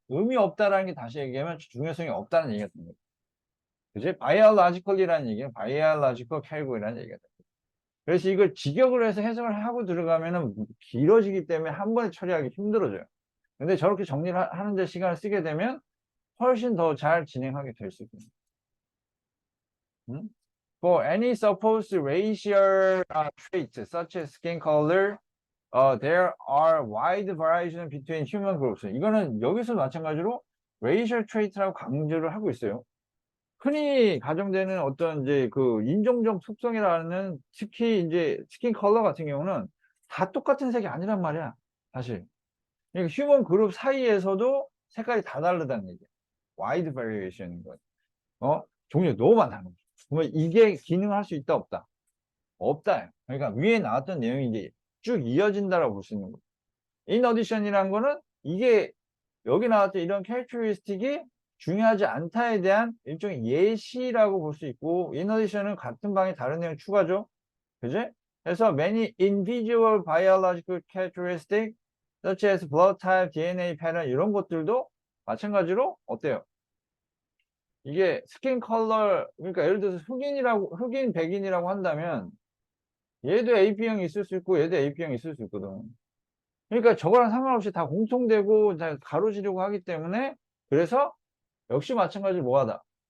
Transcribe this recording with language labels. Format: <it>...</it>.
<ko>의미 없다라는 게 다시 얘기하면 중요성이 없다는 얘기가 됩니다. 그지? biological이라는 얘기는 biological category라는 얘기가 됩니다. 그래서 이걸 직역을 해서 해석을 하고 들어가면은 길어지기 때문에 한 번에 처리하기 힘들어져요. 근데 저렇게 정리를 하는데 시간을 쓰게 되면 훨씬 더 잘 진행하게 될 수 있습니다.</ko> <en>For any supposed racial traits such as skin color, there are wide variation between human groups.</en> <ko>이거는 여기서 마찬가지로 racial trait라고 강조를 하고 있어요. 흔히 가정되는 어떤 이제 그 인종적 특성이라는 특히 이제 스킨 컬러 같은 경우는 다 똑같은 색이 아니란 말이야, 사실. 그러니까 휴먼 그룹 사이에서도 색깔이 다 다르다는 얘기야. wide variation인 거야. 종류가 너무 많다는 거죠. 그러면 이게 기능할 수 있다, 없다? 없다. 그러니까 위에 나왔던 내용이 이제 쭉 이어진다라고 볼 수 있는 거죠. in addition이란 거는 이게 여기 나왔던 이런 캐릭터리스틱이 중요하지 않다에 대한 일종의 예시라고 볼 수 있고, in addition은 같은 방에 다른 내용 추가죠. 그지?</ko> <en>그래서 many individual biological characteristics such as blood type, DNA pattern</en> <ko>이런 것들도 마찬가지로 어때요? 이게 스킨 컬러, 그러니까 예를 들어서 흑인, 백인이라고 한다면 얘도 AB형이 있을 수 있고 얘도 AB형이 있을 수 있거든. 그러니까 저거랑 상관없이 다 공통되고 다 가로지르고 하기 때문에 그래서 역시 마찬가지로 뭐하다.</ko>